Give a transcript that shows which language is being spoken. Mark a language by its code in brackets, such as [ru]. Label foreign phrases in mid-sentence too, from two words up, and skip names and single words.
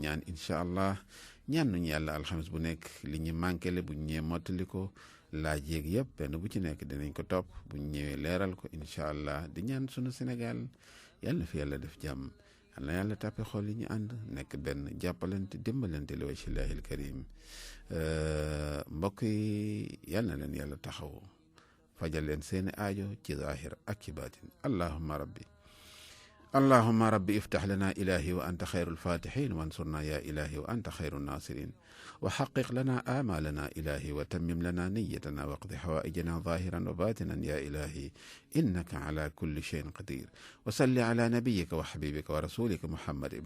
[wo] ñaan [ar] إن شاء الله [wo] ñaan nuñu yàlla alxames bu nekk li ñu manqué le bu ñu ñëwee mottali ko laaj yéeg yëpp benn bu ci nekk dinañ ko topp bu ñu ñëwee leeral ko [ar] إن شاء الله [wo] di ñaan sunu Sénégal yàlla na fi yàlla def jàmm yal na yàlla tàppe xol yi ñu ànd nekk benn jàppalante dimbalante li [ar] وجه الله الكريم [wo] mbokk yi yal na leen yàlla taxaw fajal leen seeni aajo ci zahir ak ci baatin [ar] اللهم ربي اللهم ربي افتح لنا إلهي وأنت خير الفاتحين وانصرنا يا إلهي وأنت خير الناصرين وحقق لنا آمالنا إلهي وتمم لنا نيتنا واقض حوائجنا ظاهرا وباطنا يا إلهي إنك على كل شيء قدير وصل على نبيك وحبيبك ورسولك محمد بن